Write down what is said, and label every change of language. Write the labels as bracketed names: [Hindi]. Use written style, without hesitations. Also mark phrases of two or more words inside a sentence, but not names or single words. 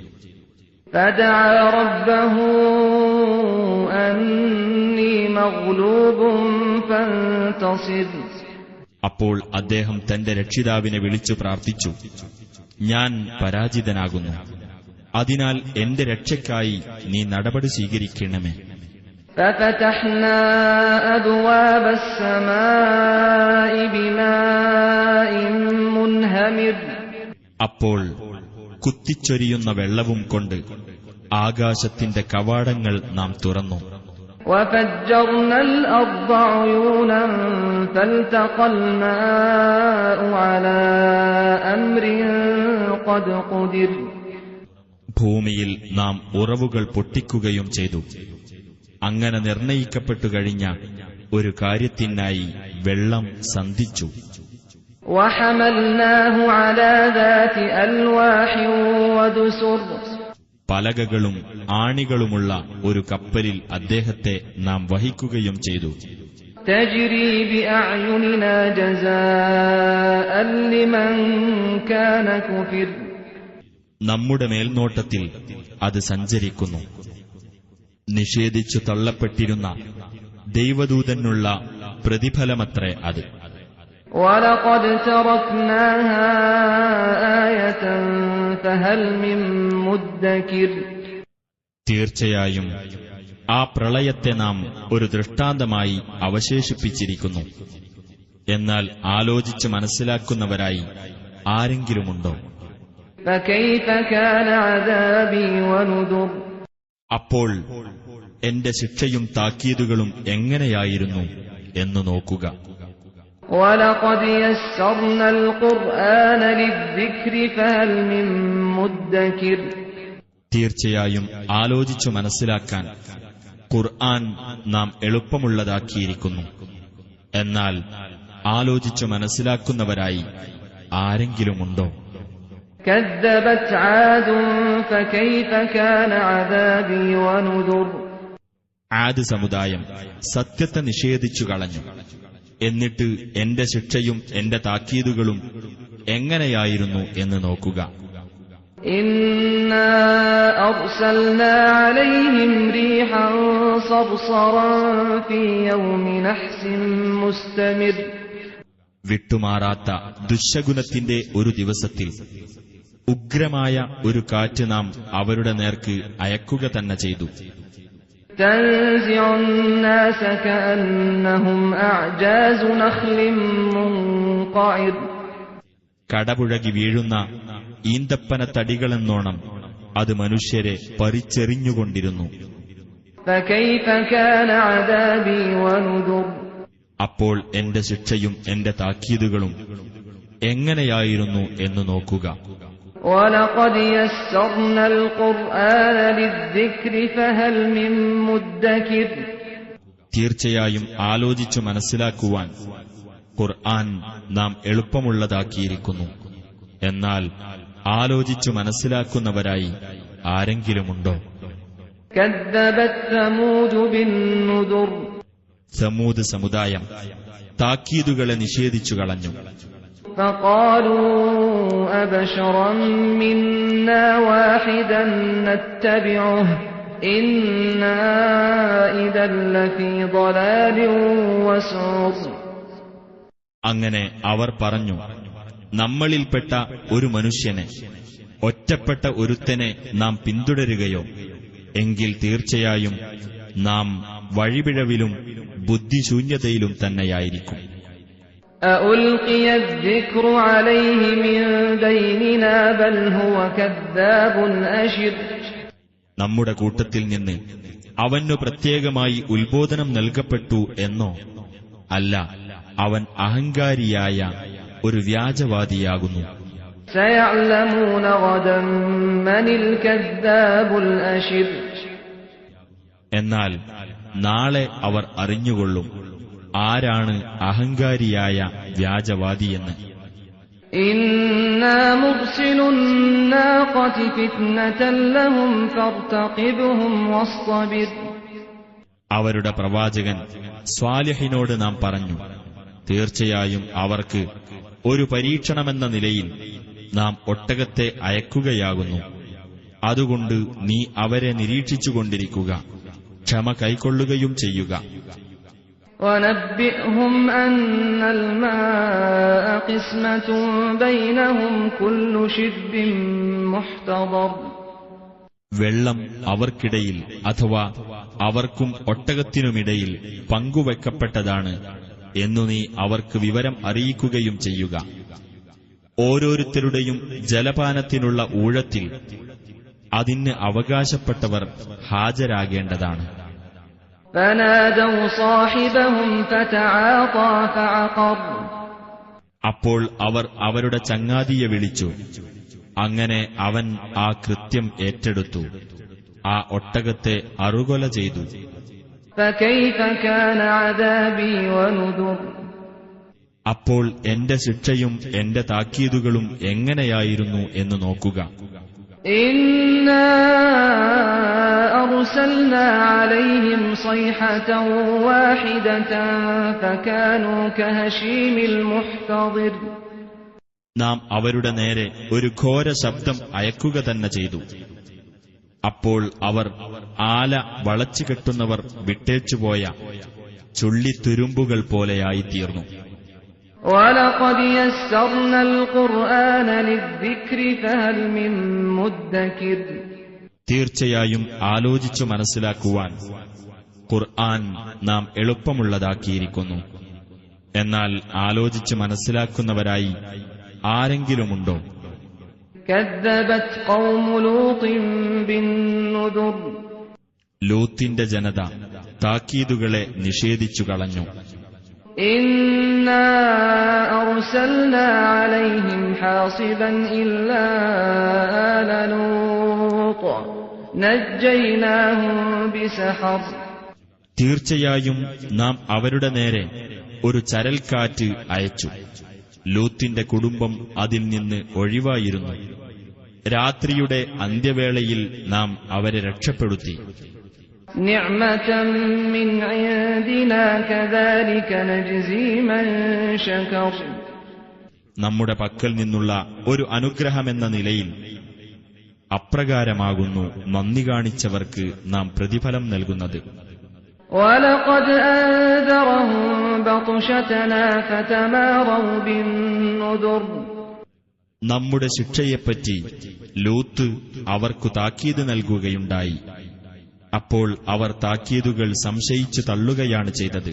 [Arabic] فدعا ربه أني مغلوب فانتصر. [Malayalam] അപ്പോൾ അദ്ദേഹം തന്റെ രക്ഷിതാവിനെ വിളിച്ചു പ്രാർത്ഥിച്ചു, ഞാൻ പരാജിതനാകുന്നു, അതിനാൽ എന്റെ രക്ഷയ്ക്കായി നീ നടപടി സ്വീകരിക്കണമേ. [Arabic] ففتحنا أبواب السماء بماء منهمر. [Malayalam] അപ്പോൾ കുത്തിച്ചൊരിയുന്ന വെള്ളവും കൊണ്ട് ആകാശത്തിന്റെ കവാടങ്ങൾ നാം തുറന്നു. [Arabic] وفجرنا الأرض عيونا فالتقى الماء على أمر قد قدر. [Malayalam] ഭൂമിയിൽ നാം ഉറവുകൾ പൊട്ടിക്കുകയും ചെയ്തു. അങ്ങനെ നിർണയിക്കപ്പെട്ടു കഴിഞ്ഞ ഒരു കാര്യത്തിനായി വെള്ളം സന്ധിച്ചു. [Arabic] وحملناه على ذات ألواح ودسر. [Malayalam] പലകകളും ആണികളുമുള്ള ഒരു കപ്പലിൽ അദ്ദേഹത്തെ നാം വഹിക്കുകയും ചെയ്തു. [Arabic] تجري بأعيننا جزاء لمن كان كفر. [Malayalam] നമ്മുടെ മേൽനോട്ടത്തിൽ അത് സഞ്ചരിക്കുന്നു. നിഷേധിച്ചു തള്ളപ്പെട്ടിരുന്ന ദൈവദൂതനുള്ള പ്രതിഫലമത്രേ അത്. [Arabic] وَلَقَدْ تَرَكْنَاهَا آيَةً فَهَلْ مِن مُّدَّكِرٍ. [Malayalam] തീർച്ചയായും ആ പ്രളയത്തെ നാം ഒരു ദൃഷ്ടാന്തമായി അവശേഷിപ്പിച്ചിരിക്കുന്നു. എന്നാൽ ആലോചിച്ച് മനസ്സിലാക്കുന്നവരായി ആരെങ്കിലുമുണ്ടോ? [Arabic] فكيف كان عذابي ونذر [Malayalam] അപ്പോൾ എന്റെ ശിക്ഷയും താക്കീതുകളും എങ്ങനെയായിരുന്നു എന്ന് നോക്കുക. [Arabic] وَلَقَدْ يَسَّرْنَا الْقُرْآنَ لِلذِّكْرِ فَهَلْ مِن مُّدَّكِرٍ [Malayalam] തീർച്ചയായും ആലോചിച്ചു മനസ്സിലാക്കാൻ ഖുർആൻ നാം എളുപ്പമുള്ളതാക്കിയിരിക്കുന്നു. എന്നാൽ ആലോചിച്ചു മനസ്സിലാക്കുന്നവരായി ആരെങ്കിലുമുണ്ടോ? [Arabic] كَذَّبَتْ عَادٌ فَكَيْفَ كَانَ عَذَابِي وَنُذُرِ [Malayalam] ആദ് സമുദായം സത്യത്തെ നിഷേധിച്ചു കളഞ്ഞു. എന്നിട്ട് എന്റെ ശിക്ഷയും എന്റെ താക്കീതുകളും എങ്ങനെയായിരുന്നു എന്ന് നോക്കുക. [Arabic] إِنَّا أَرْسَلْنَا عَلَيْهِمْ رِيحًا صَرْصَرًا فِي يَوْمِ نَحْسٍ مُسْتَمِرٍّ [Malayalam] വിട്ടുമാറാത്ത ദുശ്ശകുനത്തിന്റെ ഒരു ദിവസത്തിൽ ഉഗ്രമായ ഒരു കാറ്റ് നാം അവരുടെ നേർക്ക് അയക്കുക തന്നെ ചെയ്തു. [Arabic] تنزع الناس كأنهم أعجاز نخل منقعر [Malayalam] കടപുഴകി വീഴുന്ന ഈന്തപ്പന തടികളെന്നോണം അത് മനുഷ്യരെ പറിച്ചെറിഞ്ഞുകൊണ്ടിരുന്നു. [Arabic] فكيف كان عذابي ونذر [Malayalam] അപ്പോൾ എന്റെ ശിക്ഷയും എന്റെ താക്കീതുകളും എങ്ങനെയായിരുന്നു എന്ന് നോക്കുക. [Arabic] وَلَقَدْ يَسَّرْنَا الْقُرْآنَ لِلذِّكْرِ فَهَلْ مِن مُّدَّكِرٍ [Malayalam] തീർച്ചയായും ആലോചിച്ചു മനസ്സിലാക്കുവാൻ ഖുർആൻ നാം എളുപ്പമുള്ളതാക്കിയിരിക്കുന്നു. എന്നാൽ ആലോചിച്ചു മനസ്സിലാക്കുന്നവരായി ആരെങ്കിലുമുണ്ടോ? [Arabic] كَذَّبَتْ ثَمُودُ بِالنُّذُرِ [Malayalam] സമൂദ് സമുദായം താക്കീതുകളെ നിഷേധിച്ചു കളഞ്ഞു. [Arabic] فَقَالُوا أَبَشَرًا مِّنَّا وَاحِدًا نَّتَّبِعُهُ إِنَّا إِذًا لَّفِي ضَلَالٍ وَسُعُرٍ [Malayalam] അങ്ങനെ അവർ പറഞ്ഞു, നമ്മളിൽപ്പെട്ട ഒരു മനുഷ്യനെ, ഒറ്റപ്പെട്ട ഒരുത്തനെ നാം പിന്തുടരുകയോ എങ്കിൽ തീർച്ചയായും നാം വഴിപിഴവിലും ബുദ്ധിശൂന്യതയിലും തന്നെയായിരിക്കും. [Arabic] أَأُلْقِيَ الذِّكْرُ عَلَيْهِ مِن بَيْنِنَا بَلْ هُوَ كَذَّابٌ أَشِرٌ [Malayalam] നമ്മുടെ കൂട്ടത്തിൽ നിന്ന് അവനു പ്രത്യേകമായി ഉത്ബോധനം നൽകപ്പെട്ടു എന്നോ? അല്ല, അവൻ അഹങ്കാരിയായ ഒരു വ്യാജവാദിയാകുന്നു. [Arabic] سَيَعْلَمُونَ غَدًا مَّنِ الْكَذَّابُ الْأَشِرُ [Malayalam] എന്നാൽ നാളെ അവർ അറിഞ്ഞുകൊള്ളും ആരാണ് അഹങ്കാരിയായ വ്യാജവാദിയെന്ന്. [Arabic] إِنَّا مُرْسِلُو النَّاقَةِ فِتْنَةً لَّهُمْ فَارْتَقِبْهُمْ وَاصْطَبِرْ [Malayalam] അവരുടെ പ്രവാചകൻ സ്വാലിഹിനോട് നാം പറഞ്ഞു, തീർച്ചയായും അവർക്ക് ഒരു പരീക്ഷണമെന്ന നിലയിൽ നാം ഒട്ടകത്തെ അയക്കുകയാകുന്നു. അതുകൊണ്ട് നീ അവരെ നിരീക്ഷിച്ചുകൊണ്ടിരിക്കുക, ക്ഷമ കൈക്കൊള്ളുകയും ചെയ്യുക. [Arabic] وَنَبِّئْهُمْ أَنَّ الْمَاءَ قِسْمَةٌ بَيْنَهُمْ كُلُّ شِرْبٍ مُحْتَضَرٍ [Malayalam] വെള്ളം അവർക്കിടയിൽ അഥവാ അവർക്കും ഒട്ടകത്തിനുമിടയിൽ പങ്കുവെക്കപ്പെട്ടതാണ് എന്നു നീ അവർക്ക് വിവരം അറിയിക്കുകയും ചെയ്യുക. ഓരോരുത്തരുടെയും ജലപാനത്തിനുള്ള ഊഴത്തിൽ അതിന് അവകാശപ്പെട്ടവർ ഹാജരാകേണ്ടതാണ്. [Arabic] فَنَادَوْا صَاحِبَهُمْ فَتَعَاطَىٰ فَعَقَرَ [Malayalam] അപ്പോൾ അവർ അവരുടെ ചങ്ങാതിയെ വിളിച്ചു. അങ്ങനെ അവൻ ആ കൃത്യം ഏറ്റെടുത്തു, ആ ഒട്ടകത്തെ അറുകൊല ചെയ്തു. [Arabic] فَكَيْفَ كَانَ عَذَابِي وَنُذُرِ [Malayalam] അപ്പോൾ എന്റെ ശിക്ഷയും എന്റെ താക്കീതുകളും എങ്ങനെയായിരുന്നു എന്ന് നോക്കുക. [Arabic] إِنَّا أَرْسَلْنَا عَلَيْهِمْ صَيْحَةً وَاحِدَةً فَكَانُوا كَهَشِيمِ الْمُحْتَظِرِ [Malayalam] നാം അവരുടെ നേരെ ഒരു ഘോര ശബ്ദം അയക്കുക തന്നെ ചെയ്തു. അപ്പോൾ അവർ ആല വളച്ചുകെട്ടുന്നവർ വിട്ടേച്ചുപോയ ചുള്ളിത്തുരുമ്പുകൾ പോലെയായിത്തീർന്നു. [Arabic] وَلَقَدْ يَسَّرْنَا الْقُرْآنَ لِلذِّكْرِ فَهَلْ مِن مُّدَّكِرٍ [Malayalam] തീർച്ചയായും ആലോചിച്ചു മനസ്സിലാക്കുവാൻ ഖുർആൻ നാം എളുപ്പമുള്ളതാക്കിയിരിക്കുന്നു. എന്നാൽ ആലോചിച്ചു മനസ്സിലാക്കുന്നവരായി ആരെങ്കിലുമുണ്ടോ? [Arabic] كذبت قوم لوط بالنذر [Malayalam] ലൂത്തിന്റെ ജനത താക്കീതുകളെ നിഷേധിച്ചു കളഞ്ഞു. [Arabic] إنا أرسلنا عليهم حاصبا إلا آل لوط نجيناهم بسحر [Malayalam] തീർച്ചയായും നാം അവരുടെ നേരെ ഒരു ചരൽക്കാറ്റ് അയച്ചു. ലൂത്തിന്റെ കുടുംബം അതിൽ നിന്ന് ഒഴിവായിരുന്നു. രാത്രിയുടെ അന്ത്യവേളയിൽ നാം അവരെ രക്ഷപ്പെടുത്തി. [Arabic] نعمة من عندنا كذلك نجزي من شكر [Malayalam] നമ്മുടെ പക്കൽ നിന്നുള്ള ഒരു അനുഗ്രഹമെന്ന നിലയിൽ അപ്രകാരമാകുന്നു നന്ദി കാണിച്ചവർക്ക് നാം പ്രതിഫലം നൽകുന്നത്. [Arabic] وَلَقَدْ أَنذَرَهُم بَطْشَتَنَا فَتَمَارَوْا بِالنُّذُرِ [Malayalam] നമ്മുടെ ശിക്ഷയെപ്പറ്റി ലൂത്ത് അവർക്കു താക്കീത് നൽകുകയുണ്ടായി. അപ്പോൾ അവർ താക്കീതുകൾ സംശയിച്ചു തള്ളുകയാണ് ചെയ്തത്.